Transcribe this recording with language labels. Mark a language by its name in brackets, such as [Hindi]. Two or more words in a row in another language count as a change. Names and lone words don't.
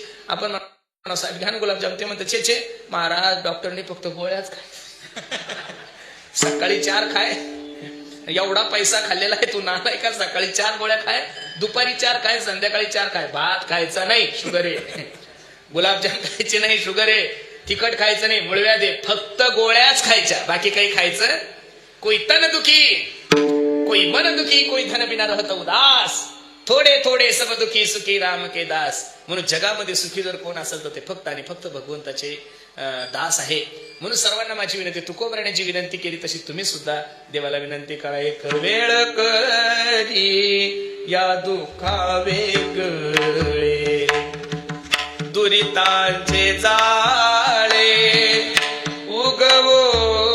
[Marathi] आपण म्हणा साहेब घ्या ना गुलाबजाम, ते म्हणतात छे छे. महाराज डॉक्टरने फक्त गोळ्याच खाय, सकाळी 4 खाय. एवढा पैसा खाल्लेला आहे तू, नालाय का? सकाळी 4 गोळ्या खाय, दुपारी 4 खाय, संध्याकाळी 4 खाय. भात खायचा नाही, शुगर आहे. गुलाबजाम खायचे नाही, शुगर आहे. तिखट खायचं नाही, मुळव्या दे. फक्त गोळ्याच खायच्या, बाकी काही खायचं. [Hindi] कोई तन दुखी, कोई मन दुखी, कोई धन बिना रहत उदास. थोडे थोडे सब दुखी सुखी राम के दास. [Marathi] म्हणून जगामध्ये सुखी जर कोण असेल तर ते फक्त आणि फक्त भगवंताचे दास आहे. म्हणून सर्वांना माझी विनंती, तुकोबराण्याची विनंती केली तशी तुम्ही सुद्धा देवाला विनंती करा. एक वेळ करी या दुःखा वेगळे, दुरितांचे जाळे उगवोनी.